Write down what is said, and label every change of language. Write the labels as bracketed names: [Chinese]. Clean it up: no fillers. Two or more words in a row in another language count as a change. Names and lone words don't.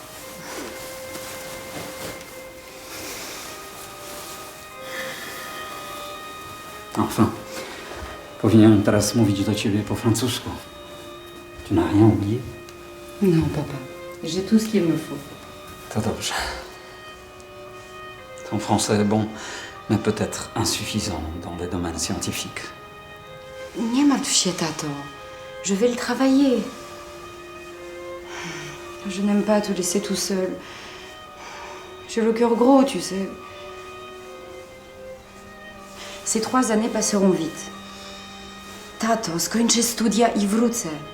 [Polish] Enfin, powinienem teraz mówić do ciebie po francusku. [French] Tu n'as rien oublié? Non, papa. J'ai tout ce qu'il me faut. [Polish] To dobrze. [French] Ton français est bon, mais peut-être insuffisant dans les domaines scientifiques. [Polish] Nie martw się, tato. [French] Je vais le travailler. Je n'aime pas te laisser tout seul. J'ai le cœur gros, tu sais. Ces 3 années passeront vite. [Polish] Tato, skończę studia i wrócę.